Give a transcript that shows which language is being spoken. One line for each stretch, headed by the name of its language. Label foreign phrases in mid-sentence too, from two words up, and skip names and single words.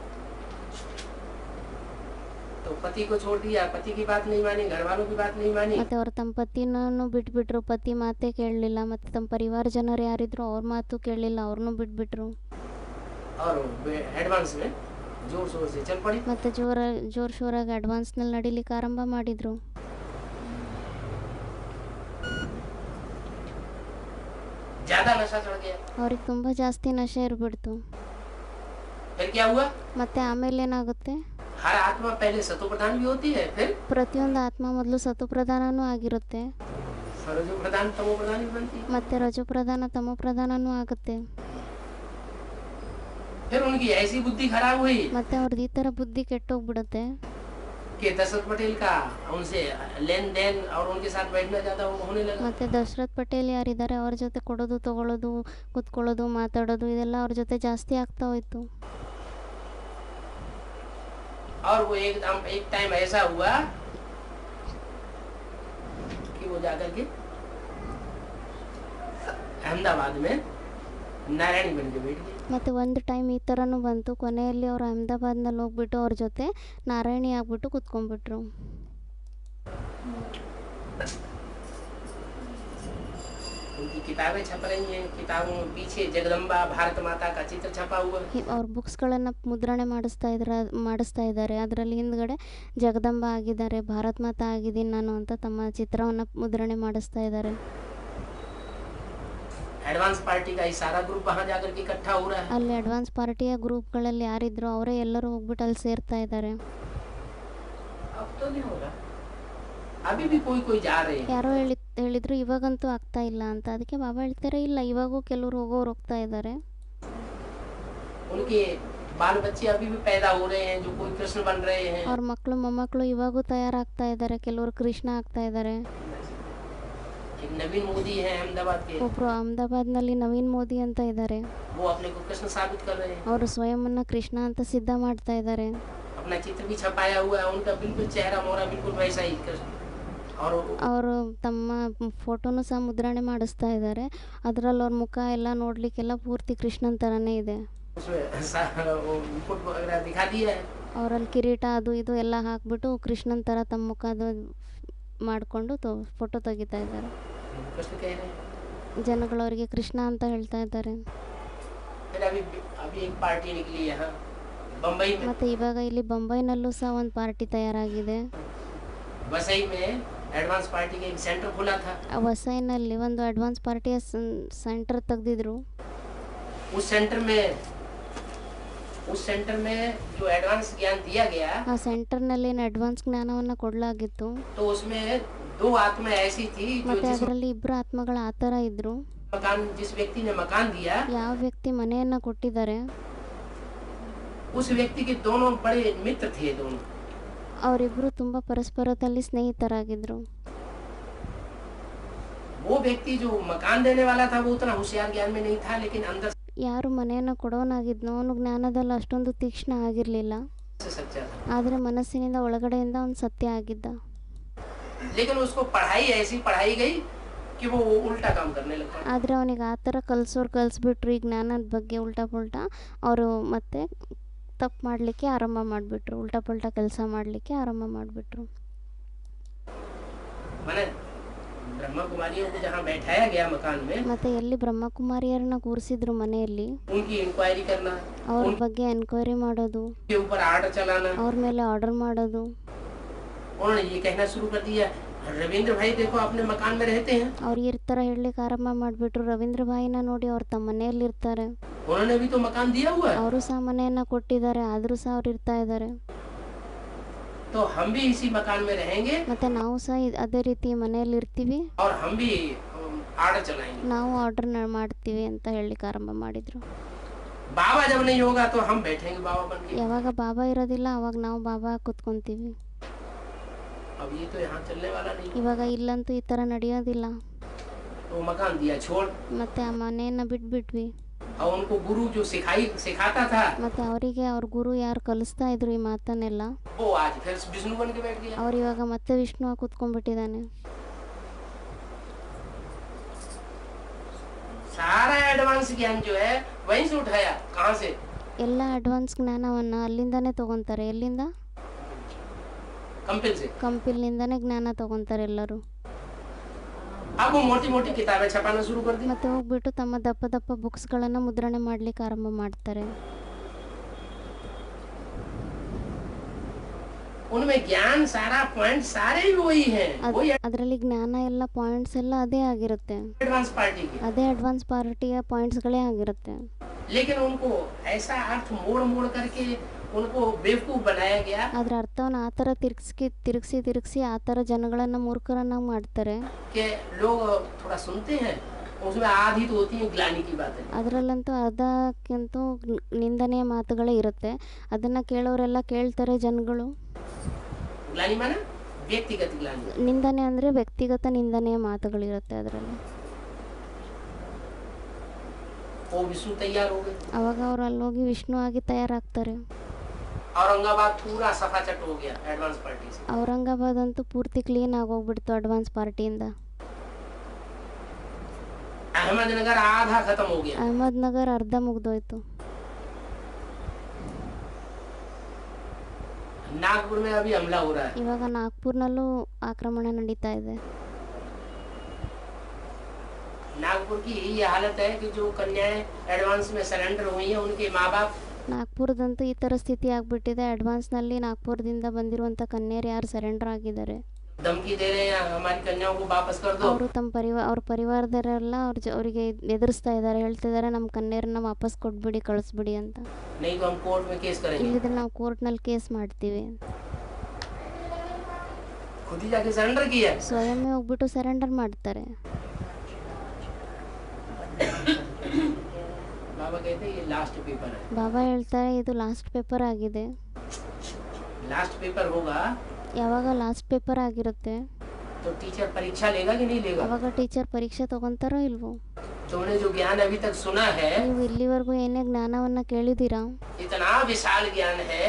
Hindi: तो पति को छोड़ दिया, पति की बात नहीं मानी, घर वालों की बात नहीं मानी,
Kannada: ಮತ್ತು ಅವ್ರ ತಮ್ಮ ಪತಿನೂ ಬಿಟ್ಬಿಟ್ರು, ಪತಿ ಮಾತೇ ಕೇಳಲಿಲ್ಲ, ಮತ್ತು ತಮ್ಮ ಪರಿವಾರ ಜನರು ಯಾರಿದ್ರು ಅವ್ರ ಮಾತು ಕೇಳಲಿಲ್ಲ, ಅವ್ರನ್ನೂ ಬಿಟ್ಬಿಟ್ರು.
Hindi: और एडवांस में जोर शोर से चल पड़ी।
Kannada: ಮತ್ತು ಜೋರು ಶೋರಾಗಿ ಅಡ್ವಾನ್ಸ್ನಲ್ಲಿ ನಡಿಲಿಕ್ಕೆ ಆರಂಭ ಮಾಡಿದರು.
Hindi: ज्यादा नशा चढ़ गया।
Kannada: ಅವ್ರಿಗೆ ತುಂಬ ಜಾಸ್ತಿ ನಶೆ ಇರ್ಬಿಡ್ತು.
Hindi: फिर क्या हुआ?
Kannada: ಮತ್ತು ಆಮೇಲೆ ಏನಾಗುತ್ತೆ,
Hindi: हर आत्मा पहले सतो प्रधान भी होती है, फिर
Kannada: ಪ್ರತಿಯೊಂದು ಆತ್ಮ ಮೊದಲು ಸತುಪ್ರಧಾನನೂ ಆಗಿರುತ್ತೆ,
Hindi: रजो प्रधान तमो प्रधान भी बनती है।
Kannada: ಮತ್ತು ರಜೋಪ್ರಧಾನ ತಮೋಪ್ರಧಾನನೂ ಆಗುತ್ತೆ.
Hindi: फिर उनकी ऐसी बुद्धि खराब हुई
Kannada: ಮತ್ತು ಅವ್ರದ್ದು ಈ ಥರ ಬುದ್ಧಿ ಕೆಟ್ಟೋಗ್ಬಿಡುತ್ತೆ
Hindi: कि दशरथ पटेल का उनसे लेन देन और उनके साथ बैठना ज्यादा होने लगा।
Kannada: ಮತ್ತು दशरथ ಪಟೇಲ್ ಯಾರಿದ್ದಾರೆ ಅವ್ರ ಜೊತೆ ಕೊಡೋದು ತಗೊಳ್ಳೋದು ಕೂತ್ಕೊಳ್ಳೋದು ಮಾತಾಡೋದು ಇದೆಲ್ಲ ಅವ್ರ ಜೊತೆ ಜಾಸ್ತಿ ಆಗ್ತಾ ಹೋಯ್ತು.
Hindi: और वो एक टाइम ऐसा हुआ कि वो जाकर के अहमदाबाद में नारायणी बन के बैठ गए।
Kannada: ಮತ್ತು ಒಂದು ಟೈಮ್ ಈ ಥರನೂ ಬಂತು, ಕೊನೆಯಲ್ಲಿ ಅವ್ರು ಅಹಮದಾಬಾದ್ನಲ್ಲಿ ಹೋಗ್ಬಿಟ್ಟು ಅವ್ರ ಜೊತೆ ನಾರಾಯಣಿ ಆಗ್ಬಿಟ್ಟು ಕೂತ್ಕೊಂಡ್ಬಿಟ್ರು.
Hindi: उनकी किताबें छप रही हैं, किताबों में पीछे जगदम्बा भारत माता का चित्र छपा हुआ है।
Kannada: ಅವ್ರ ಬುಕ್ಸ್ಗಳನ್ನು ಮುದ್ರಣೆ ಮಾಡಿಸ್ತಾ ಇದ್ದಾರೆ, ಅದರಲ್ಲಿ ಹಿಂದ್ಗಡೆ ಜಗದಂಬ ಆಗಿದ್ದಾರೆ, ಭಾರತ್ ಮಾತಾ ಆಗಿದ್ದೀನಿ ನಾನು ಅಂತ ತಮ್ಮ ಚಿತ್ರವನ್ನು ಮುದ್ರಣೆ ಮಾಡಿಸ್ತಾ ಇದ್ದಾರೆ.
Hindi: एडवांस पार्टी का सारा ग्रुप वहाँ जाकर के इकट्ठा हो रहा है।
Kannada: ಅಲ್ಲಿ ಅಡ್ವಾನ್ಸ್ ಪಾರ್ಟಿಯ ಗ್ರೂಪ್ಗಳಲ್ಲಿ ಯಾರಿದ್ರು ಅವರೇ ಎಲ್ಲರೂ ಹೋಗ್ಬಿಟ್ಟು ಅಲ್ಲಿ ಸೇರ್ತಾ ಇದ್ದಾರೆ.
Hindi: अब तो नहीं हो रहा, अभी भी कोई कोई जा रहे हैं।
Kannada: ಯಾರೋ ಹೇಳಿದ್ರು ಇವಾಗಂತೂ ಆಗ್ತಾ ಇಲ್ಲ ಅಂತ, ಅದಕ್ಕೆ ಬಾಬಾ ಹೇಳ್ತಾರೆ ಇಲ್ಲ, ಇವಾಗೂ ಕೆಲವರು ಹೋಗ್ತಾ ಇದ್ದಾರೆ.
Hindi: उनके बाल बच्चे अभी भी पैदा हो रहे हैं, जो कोई कृष्ण बन रहे हैं।
Kannada: ಅವ್ರ ಮಕ್ಕಳು ಮೊಮ್ಮಕ್ಕಳು ಇವಾಗೂ ತಯಾರಾಗ್ತಾ ಇದ್ದಾರೆ, ಕೆಲವರು ಕೃಷ್ಣ ಆಗ್ತಾ ಇದ್ದಾರೆ.
Hindi: एक नवीन मोदी है अहमदाबाद के,
Kannada: ಒಬ್ರು ಅಹಮದಾಬಾದ್ನಲ್ಲಿ ನವೀನ್ ಮೋದಿ ಅಂತ ಇದ್ದಾರೆ,
Hindi: वो अपने को कृष्ण साबित कर रहे हैं।
Kannada: ಅವರು ಸ್ವಯಂನ ಕೃಷ್ಣ ಅಂತ ಸಿದ್ಧ ಮಾಡ್ತಾ ಇದ್ದಾರೆ.
Hindi: अपना चित्र भी छपाया हुआ है, उनका बिल्कुल चेहरा मोहरा बिल्कुल वैसा ही कृष्ण। और
Kannada: ಅವರು ತಮ್ಮ ಫೋಟೋನು ಸಹ ಮುದ್ರಣೆ ಮಾಡಿಸ್ತಾ ಇದ್ದಾರೆ, ಅದರಲ್ಲಿ ಅವ್ರ ಮುಖ ಎಲ್ಲ ನೋಡ್ಲಿಕ್ಕೆಲ್ಲ ಪೂರ್ತಿ ಕೃಷ್ಣನ್ ಥರನೇ ಇದೆ.
Hindi: उसमें वो मुकुट वगैरह दिखा दिया है।
Kannada: ಅವರಲ್ಲಿ ಕಿರೀಟ ಅದು ಇದು ಎಲ್ಲ ಹಾಕ್ಬಿಟ್ಟು ಕೃಷ್ಣನ್ ಥರ ತಮ್ಮ ಮುಖದ ಮಾಡಿಕೊಂಡು ಫೋಟೋ ತೆಗಿತಾ ಇದ್ದಾರೆ.
Hindi: कृष्ण कह रहे हैं।
Kannada: ಜನಗಳು ಅವರಿಗೆ ಕೃಷ್ಣ ಅಂತ ಹೇಳ್ತಾ ಇದ್ದಾರೆ.
Hindi: फिर अभी अभी एक पार्टी निकली यहाँ बम्बई में,
Kannada: ಮತ್ತು ಇವಾಗ ಇಲ್ಲಿ ಬೊಂಬೈನಲ್ಲೂ ಸಹ ಒಂದು ಪಾರ್ಟಿ ತಯಾರಾಗಿದೆ.
Hindi: वसई में एडवांस पार्टी का एक सेंटर खुला था.
Kannada: ವಸೈನಲ್ಲಿ ಒಂದು ಅಡ್ವಾನ್ಸ್ ಪಾರ್ಟಿಯ ಸೆಂಟರ್ ತೆಗೆದಿದ್ರು.
Hindi: उस सेंटर में जो एडवांस ज्ञान दिया गया,
Kannada: ಆ ಸೆಂಟರ್ನಲ್ಲಿ ಅಡ್ವಾನ್ಸ್ ಜ್ಞಾನವನ್ನು ಕೊಡಲಾಗಿತ್ತು.
Hindi: तो उसमें 2 आत्मा ऐसी थी जो
Kannada: ಮತ್ತೆ ಅದರಲ್ಲಿ ಇಬ್ಬರು ಆತ್ಮಗಳು ಆ ಥರ ಇದ್ರು.
Hindi: जिस व्यक्ति ने मकान दिया,
Kannada: ಯಾವ ವ್ಯಕ್ತಿ ಮನೆಯನ್ನು ಕೊಟ್ಟಿದ್ದಾರೆ
Hindi: उस व्यक्ति के दोनों बड़े मित्र थे. दोनों
Kannada: ಅವರಿಬ್ಬರು ತುಂಬ ಪರಸ್ಪರದಲ್ಲಿ ಸ್ನೇಹಿತರಾಗಿದ್ದರು.
Hindi: वो व्यक्ति जो मकान देने वाला था वो उतना होशियार ज्ञान में नहीं था, लेकिन अंदर
Kannada: ಯಾರು ಮನೆಯನ್ನು ಕೊಡೋನಾಗಿದ್ನೋ ಅವನು ಜ್ಞಾನದಲ್ಲಿ ಅಷ್ಟೊಂದು ತೀಕ್ಷ್ಣ ಆಗಿರಲಿಲ್ಲ,
Hindi: से सच्चा था.
Kannada: ಆದರೆ ಮನಸ್ಸಿನಿಂದ ಒಳಗಡೆಯಿಂದ ಅವನು ಸತ್ಯ ಆಗಿದ್ದ.
Hindi: लेकिन उसको पढ़ाई ऐसी पढ़ाई गई कि वो उल्टा काम करने लगा.
Kannada: ಆದರೆ ಅವನಿಗೆ ಆ ಥರ ಕಲಿಸ್ಬಿಟ್ರು ಈ ಜ್ಞಾನದ ಬಗ್ಗೆ
Hindi: उल्टा पुल्टा.
Kannada: ಅವರು ಮತ್ತೆ ತಪ್ಪು ಮಾಡಲಿಕ್ಕೆ ಆರಂಭ ಮಾಡಿಬಿಟ್ರು,
Hindi: उल्टा पुल्टा
Kannada: ಕೆಲಸ ಮಾಡಲಿಕ್ಕೆ ಆರಂಭ ಮಾಡಿಬಿಟ್ರು.
Hindi: माने ब्रह्मा कुमारियों को जहाँ बैठाया गया मकान में,
Kannada: ಮತ್ತು ಎಲ್ಲಿ ಬ್ರಹ್ಮಕುಮಾರಿಯರನ್ನ ಕೂರಿಸಿದ್ರು ಮನೆಯಲ್ಲಿ,
Hindi: उनकी इंक्वायरी करना,
Kannada: ಅವ್ರ ಬಗ್ಗೆ ಎನ್ಕ್ವೈರಿ ಮಾಡೋದು,
Hindi: उनके ऊपर आर्डर चलाना.
Kannada: ಅವ್ರ ಮೇಲೆ ಆರ್ಡರ್ ಮಾಡೋದು.
Hindi: उन्होंने ये कहना शुरू कर दिया, रविंद्र भाई देखो अपने मकान में रहते हैं.
Kannada: ಅವ್ರು ಈ ಥರ ಹೇಳಲಿಕ್ಕೆ ಆರಂಭ ಮಾಡಿಬಿಟ್ರು, ರವೀಂದ್ರ ಭಾಯಿನ ನೋಡಿ ಅವ್ರು ತಮ್ಮ ಮನೆಯಲ್ಲಿರ್ತಾರೆ,
Hindi: उन्होंने भी तो मकान दिया हुआ है,
Kannada: ಅವರು ಸಹ ಮನೆಯನ್ನು ಕೊಟ್ಟಿದ್ದಾರೆ, ಆದರೂ ಸಹ ಅವ್ರು ಇರ್ತಾ ಇದ್ದಾರೆ.
Hindi: तो हम भी इसी मकान में रहेंगे
Kannada: ಮತ್ತು ನಾವು ಸಹ ಅದೇ ರೀತಿ ಮನೆಯಲ್ಲಿ ಇರ್ತೀವಿ,
Hindi: और हम भी आर्डर चलाएंगे.
Kannada: ನಾವು ಆರ್ಡರ್ ಮಾಡ್ತೀವಿ ಅಂತ ಹೇಳಲಿಕ್ಕೆ ಆರಂಭ ಮಾಡಿದರು.
Hindi: बाबा जब नहीं होगा तो हम बैठेंगे बाबा बन के.
Kannada: ಯಾವಾಗ ಬಾಬಾ ಇರೋದಿಲ್ಲ ಅವಾಗ ನಾವು ಬಾಬಾ ಕೂತ್ಕೊಂತೀವಿ.
Hindi: अब ये तो यहाँ चलने वाला नहीं.
Kannada: ಇವಾಗ ಇಲ್ಲಂತೂ ಈ ಥರ ನಡೆಯೋದಿಲ್ಲ.
Hindi: तो मकान दिया छोड़,
Kannada: ಮತ್ತು ಆ ಮನೆಯನ್ನು ಬಿಟ್ಬಿಟ್ವಿ.
Hindi: और उनको गुरु जो सिखाता था,
Kannada: ಮತ್ತು ಅವರಿಗೆ ಅವ್ರ ಗುರು ಯಾರು ಕಲಿಸ್ತಾ ಇದ್ರು ಈ ಮಾತನ್ನೆಲ್ಲ,
Hindi: वो आज फिर विष्णु बन के बैठ गया.
Kannada: ಅವ್ರು ಇವಾಗ ಮತ್ತೆ ವಿಷ್ಣು ಕೂತ್ಕೊಂಡ್ಬಿಟ್ಟಿದ್ದಾನೆ.
Hindi: सारा एडवांस ज्ञान जो है वहीं से उठाया. कहाँ से?
Kannada: ಎಲ್ಲ ಅಡ್ವಾನ್ಸ್ ಜ್ಞಾನವನ್ನು ಅಲ್ಲಿಂದಾನೇ ತಗೊತಾರೆ. ಎಲ್ಲಿಂದ?
Hindi: कंपिल से.
Kannada: ಕಂಪಿಲ್ನಿಂದಾನೇ ಜ್ಞಾನ ತಗೊತಾರೆ ಎಲ್ಲರೂ.
Hindi: अब वो मोटी मोटी किताबें छपाना शुरू कर दी.
Kannada: ಮತ್ತೆ ಹೋಗ್ಬಿಟ್ಟು ತಮ್ಮ ದಪ್ಪ ದಪ್ಪ ಬುಕ್ಸ್ಗಳನ್ನು ಮುದ್ರಣೆ ಮಾಡಲಿಕ್ಕೆ ಆರಂಭ ಮಾಡ್ತಾರೆ.
Hindi: उनमें ज्ञान सारा पॉइंट सारे भी वही हैं. वही
Kannada: ಅದರಲ್ಲಿ ಜ್ಞಾನ ಎಲ್ಲ ಪಾಯಿಂಟ್ಸ್ ಎಲ್ಲ ಅದೇ ಆಗಿರುತ್ತೆ,
Hindi: एडवांस पार्टी की.
Kannada: ಅದೇ ಅಡ್ವಾನ್ಸ್ ಪಾರ್ಟಿಯ ಪಾಯಿಂಟ್ಸ್ಗಳೇ ಆಗಿರುತ್ತೆ.
Hindi: लेकिन उनको ऐसा अर्थ मोड़ मोड़ करके उनको बेवकूफ बनाया गया.
Kannada: ಅದರ ಅರ್ಥವನ್ನು ಆ ಥರ ತಿರುಗಿಸಿ ಆ ಥರ ಜನಗಳನ್ನು ಮೂರ್ಖರನ್ನಾಗಿ ಮಾಡ್ತಾರೆ.
Hindi: कि लोग थोड़ा सुनते हैं, उसमें आधी तो होती है ग्लानि की बातें.
Kannada: ಅದರಲ್ಲಂತೂ ಅರ್ಧಕ್ಕಿಂತ ನಿಂದನೆಯ ಮಾತುಗಳೇ ಇರುತ್ತೆ. ಅದನ್ನು ಕೇಳೋರೆಲ್ಲ ಕೇಳ್ತಾರೆ ಜನಗಳು.
Hindi: ग्लानि माने व्यक्तिगत ग्लानि.
Kannada: ನಿಂದನೆ ಅಂದರೆ ವ್ಯಕ್ತಿಗತ ನಿಂದನೆಯ ಮಾತುಗಳಿರುತ್ತೆ ಅದರಲ್ಲಿ.
Hindi: वो विष्णु तैयार हो गए.
Kannada: ಅವಾಗ ಅವ್ರು ಅಲ್ಲೋಗಿ ವಿಷ್ಣು ಆಗಿ ತಯಾರಾಗ್ತಾರೆ.
Hindi: औरंगाबाद पूरा सफाचट हो गया एडवांस पार्टी से.
Kannada: ಔರಂಗಾಬಾದ್ ಅಂತೂ ಪೂರ್ತಿ ಕ್ಲೀನ್ ಆಗೋಗ್ಬಿಡ್ತು ಅಡ್ವಾನ್ಸ್ ಪಾರ್ಟಿಯಿಂದ.
Hindi: अहमदनगर आधा खत्म हो गया.
Kannada: ಅಹಮದ್ನಗರ್ ಅರ್ಧ ಮುಗ್ದೋಯ್ತು.
Hindi: नागपुर में अभी हमला हो रहा है.
Kannada: ಇವಾಗ ನಾಗ್ಪುರ್ನಲ್ಲೂ ಆಕ್ರಮಣ ನಡೀತಾ ಇದೆ.
Hindi: नागपुर की ये हालत है कि जो कन्याएं एडवांस में सरेंडर हुई हैं उनके माँ बाप
Kannada: ನಾಗ್ಪುರದಂತೂ ಈ ಥರ ಸ್ಥಿತಿ ಆಗಿಬಿಟ್ಟಿದೆ. ಅಡ್ವಾನ್ಸ್ನಲ್ಲಿ ನಾಗ್ಪುರದಿಂದ ಬಂದಿರುವಂಥ ಕನ್ಯರು ಯಾರು ಸರೆಂಡರ್ ಆಗಿದ್ದಾರೆ,
Hindi: धमकी दे रहे हैं हमारी कन्याओं को वापस कर दो.
Kannada: ಅವರು ತಮ್ಮ ಅವ್ರ ಪರಿವಾರದವರೆಲ್ಲ ಅವರಿಗೆ ಎದುರಿಸ್ತಾ ಇದ್ದಾರೆ, ಹೇಳ್ತಿದ್ದಾರೆ ನಮ್ಮ ಕನ್ಯರನ್ನ ವಾಪಸ್ ಕೊಟ್ಬಿಡಿ, ಕಳಿಸ್ಬಿಡಿ ಅಂತ.
Hindi: नहीं तो हम कोर्ट में केस करेंगे.
Kannada: ಇಲ್ಲಿದ್ರೆ ನಾವು ಕೋರ್ಟ್ನಲ್ಲಿ ಕೇಸ್ ಮಾಡ್ತೀವಿ.
Hindi: खुद ही जाके सरेंडर किया.
Kannada: ಸ್ವಯಂ ಹೋಗ್ಬಿಟ್ಟು ಸರೆಂಡರ್ ಮಾಡ್ತಾರೆ.
Hindi: बाबा कहते हैं ये
English: last paper
Hindi: है.
Kannada: ಬಾಬಾ ಹೇಳ್ತಾರೆ ಇದು
English: last paper
Kannada: ಆಗಿದೆ.
English: last paper
Hindi: होगा
Kannada: ಯಾವಾಗ
English: last paper
Kannada: ಆಗಿರುತ್ತೆ
Hindi: तो टीचर परीक्षा लेगा कि नहीं लेगा.
Kannada: ಅವಾಗ ಟೀಚರ್ ಪರೀಕ್ಷೆ ತಗೊಂತಾರೋ ಇಲ್ವೋ.
Hindi: तुमने जो ज्ञान अभी तक सुना है,
Kannada: ನೀವು ಇಲ್ಲಿವರೆಗೂ ಏನೇ ಜ್ಞಾನವನ್ನು ಕೇಳಿದ್ದೀರಾ,
Hindi: इतना विशाल ज्ञान है